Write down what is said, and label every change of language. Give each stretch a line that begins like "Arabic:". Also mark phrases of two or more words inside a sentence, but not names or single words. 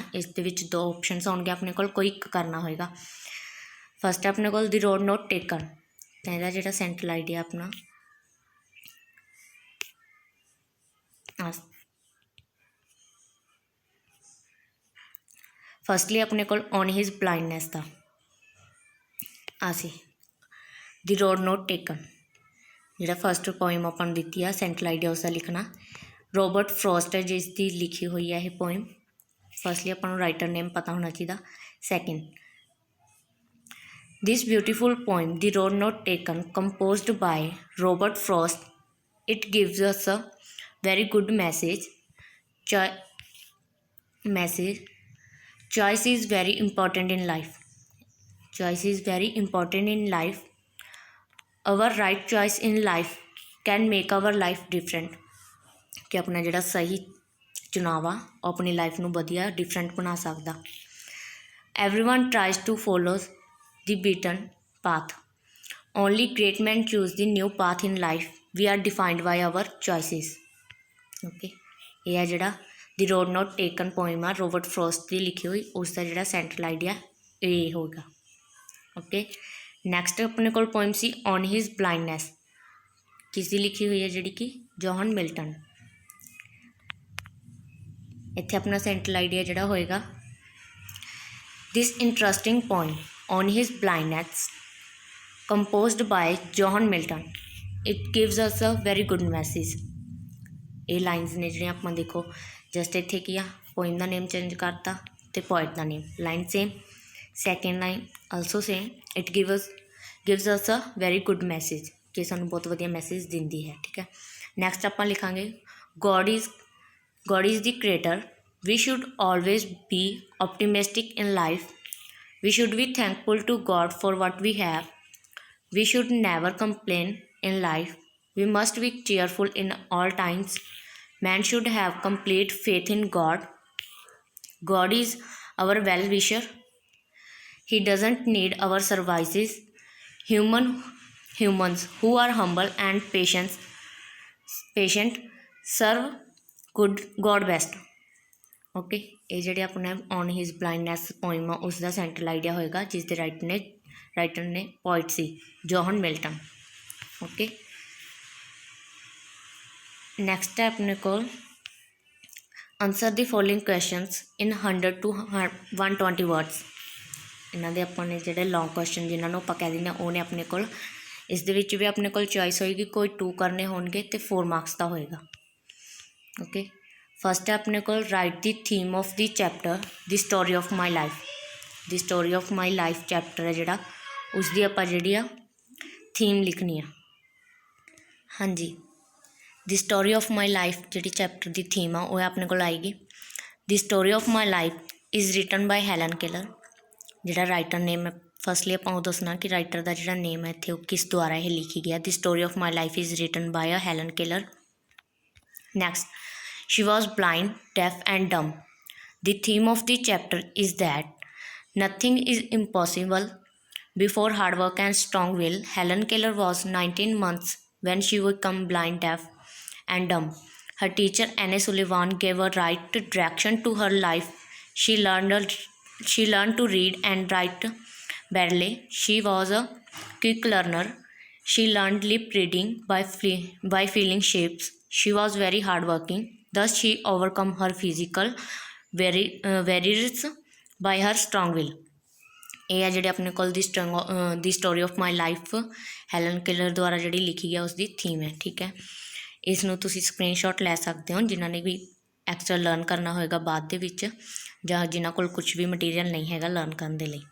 Punjabi: ਇਸ ਦੇ ਵਿੱਚ 2 ਆਪਸ਼ਨਸ ਹੋਣਗੇ ਆਪਣੇ ਕੋਲ, ਕੋਈ ਇੱਕ ਕਰਨਾ ਹੋਏਗਾ। ਫਸਟ ਹੈ ਆਪਣੇ ਕੋਲ ਦੀ ਰੋਡ ਨੋਟ ਟੇਕਨ, ਤਾਂ ਇਹਦਾ ਜਿਹੜਾ
English: central idea
Punjabi: ਆਪਣਾ ਫਸਟਲੀ ਆਪਣੇ ਕੋਲ ਔਨ ਹਿਜ਼ ਬਲਾਈਂਡਨੈਸ ਦਾ ਸੀ ਦੀ ਰੋਡ ਨੋਟ ਟੇਕਨ। ਜਿਹੜਾ
English: first poem
Punjabi: ਆਪਾਂ ਨੂੰ ਦਿੱਤੀ ਆ
English: central idea
Punjabi: ਉਸਦਾ ਲਿਖਣਾ ਰੋਬਰਟ ਫਰੋਸਟ ਹੈ ਜਿਸ ਦੀ ਲਿਖੀ ਹੋਈ ਹੈ ਇਹ ਪੋਇਮ। ਫਸਟਲੀ ਆਪਾਂ ਨੂੰ
English: writer name
Punjabi: ਪਤਾ ਹੋਣਾ ਚਾਹੀਦਾ। ਸੈਕਿੰਡ,
English: this beautiful poem, The Road Not Taken, composed by Robert Frost, it gives us a very good message. Choice is very important in life. Choice is very important in life. Our right choice in life can make our life different.
Punjabi: ਕਿ ਆਪਣਾ ਜਿਹੜਾ ਸਹੀ ਚੁਣਾਵ ਆ ਉਹ ਆਪਣੀ ਲਾਈਫ ਨੂੰ ਵਧੀਆ ਡਿਫਰੈਂਟ ਬਣਾ ਸਕਦਾ।
English: Everyone tries to follow the beaten path. Only great men choose the new path in life. We are defined by our choices.
Punjabi: Okay, ਇਹ ਹੈ ਜਿਹੜਾ ਦੀ ਰੋਡ ਨੋਟ ਟੇਕਨ ਪੋਇਮ ਆ ਰੋਬਰਟ ਫਰੋਸਟ ਦੀ ਲਿਖੀ ਹੋਈ, ਉਸ ਦਾ ਜਿਹੜਾ
English: central idea
Punjabi: ਇਹ ਹੋਗਾ। ਓਕੇ, ਨੈਕਸਟ ਆਪਣੇ ਕੋਲ ਪੋਇਮ ਸੀ ਔਨ ਹਿਜ਼ ਬਲਾਈਂਡਨੈਸ, ਕਿਸ ਦੀ ਲਿਖੀ ਹੋਈ ਹੈ ਜਿਹੜੀ ਕਿ ਜੋਹਨ ਮਿਲਟਨ। ਇੱਥੇ ਆਪਣਾ
English: central idea
Punjabi: ਜਿਹੜਾ ਹੋਏਗਾ
English: this interesting poem on his blindness, composed by John Milton, it gives us a very good message.
Punjabi: ਇਹ ਲਾਈਨਸ ਨੇ ਜਿਹੜੀਆਂ ਆਪਾਂ ਦੇਖੋ ਜਸਟ ਇੱਥੇ ਕੀ ਆ ਪੋਇਮ ਦਾ
English: name change
Punjabi: ਕਰਤਾ ਅਤੇ ਪੋਇਟ ਦਾ ਨੇਮ,
English: line same, second line also same, it gives us a very good message,
Punjabi: ਕਿ ਸਾਨੂੰ ਬਹੁਤ ਵਧੀਆ ਮੈਸੇਜ ਦਿੰਦੀ ਹੈ। ਠੀਕ ਹੈ, ਨੈਕਸਟ ਆਪਾਂ ਲਿਖਾਂਗੇ
English: God is the creator, we should always be optimistic in life. We should be thankful to God for what we have. We should never complain in life. We must be cheerful in all times. Man should have complete faith in God. God is our well-wisher. He doesn't need our services. Humans who are humble and patient serve God best.
Punjabi: ਓਕੇ, ਇਹ ਜਿਹੜੇ ਆਪਣੇ ਔਨ ਹਿਜ਼ ਬਲਾਈਂਡਨੈਸ ਪੋਇਮ ਆ ਉਸ ਦਾ
English: central idea
Punjabi: ਹੋਏਗਾ, ਜਿਸ ਦੇ ਰਾਈਟਰ ਨੇ ਪੋਇਟ ਸੀ ਜੋਹਨ ਮਿਲਟਨ।
English: okay, next
Punjabi: ਹੈ ਆਪਣੇ ਕੋਲ
English: answer the following questions in 100 to 120 words.
Punjabi: ਇਹਨਾਂ ਦੇ ਆਪਾਂ ਨੇ ਜਿਹੜੇ
English: long question
Punjabi: ਜਿਹਨਾਂ ਨੂੰ ਆਪਾਂ ਕਹਿ ਦਿੰਦੇ ਹਾਂ ਉਹ ਨੇ ਆਪਣੇ ਕੋਲ। ਇਸ ਦੇ ਵਿੱਚ ਵੀ ਆਪਣੇ ਕੋਲ ਚੋਇਸ ਹੋਏਗੀ, ਕੋਈ 2 ਕਰਨੇ ਹੋਣਗੇ ਅਤੇ 4 ਮਾਰਕਸ ਦਾ ਹੋਏਗਾ।
English: okay, first
Punjabi: ਹੈ ਆਪਣੇ ਕੋਲ
English: write the theme of the chapter The Story of My Life.
Punjabi: ਦੀ ਸਟੋਰੀ ਆਫ ਮਾਈ ਲਾਈਫ ਚੈਪਟਰ ਹੈ ਜਿਹੜਾ ਉਸਕੀ ਆਪਾਂ ਜਿਹੜੀ ਆ ਥੀਮ ਲਿਖਣੀ ਆ। ਹਾਂ ਜੀ, ਦੀ ਸਟੋਰੀ ਆਫ ਮਾਈ ਲਾਈਫ ਜਿਹੜੀ ਚੈਪਟਰ ਕੀ ਥੀਮ ਆ ਵੋ ਅਪਣੇ ਕੋਲ ਆਏਗੀ।
English: The Story of My Life is written by Helen Keller.
Punjabi: ਜਿਹੜਾ
English: writer name
Punjabi: ਹੈ ਫਸਟਲੀ ਆਪਾਂ ਵੋ ਦੱਸਣਾ ਕਿ ਰਾਈਟਰ ਕਾ ਜਿਹੜਾ ਨੇਮ ਹੈ ਇੱਥੇ ਕਿਸ ਦੁਆਰਾ ਯਹ ਲਿਖੀ ਗਿਆ।
English: The Story of My Life is written by Helen Keller. नेक्स्ट, She was blind, deaf and dumb. The theme of the chapter is that nothing is impossible before hard work and strong will. Helen Keller was 19 months when she became blind, deaf, and dumb. Her teacher Anne Sullivan gave her right direction to her life. She learned to read and write badly. She was a quick learner. She learned lip reading by feeling shapes. She was very hardworking. Thus, she overcome her physical barriers by her strong will.
Punjabi: ਇਹ ਆ ਜਿਹੜੇ ਆਪਣੇ ਕੋਲ ਦੀ ਸਟੋਰੀ ਆਫ ਮਾਈ ਲਾਈਫ ਹੈਲਨ ਕਿਲਰ ਦੁਆਰਾ ਜਿਹੜੀ ਲਿਖੀ ਗਿਆ ਉਸਦੀ ਥੀਮ ਹੈ। ਠੀਕ ਹੈ, ਇਸ ਨੂੰ ਤੁਸੀਂ ਸਕਰੀਨਸ਼ਾਟ ਲੈ ਸਕਦੇ ਹੋ ਜਿਨ੍ਹਾਂ ਨੇ ਵੀ
English: extra learn
Punjabi: ਕਰਨਾ ਹੋਏਗਾ ਬਾਅਦ ਦੇ ਵਿੱਚ, ਜਾਂ ਜਿਨ੍ਹਾਂ ਕੋਲ ਕੁਝ ਵੀ ਮਟੀਰੀਅਲ ਨਹੀਂ ਹੈਗਾ ਲਰਨ ਕਰਨ ਦੇ ਲਈ।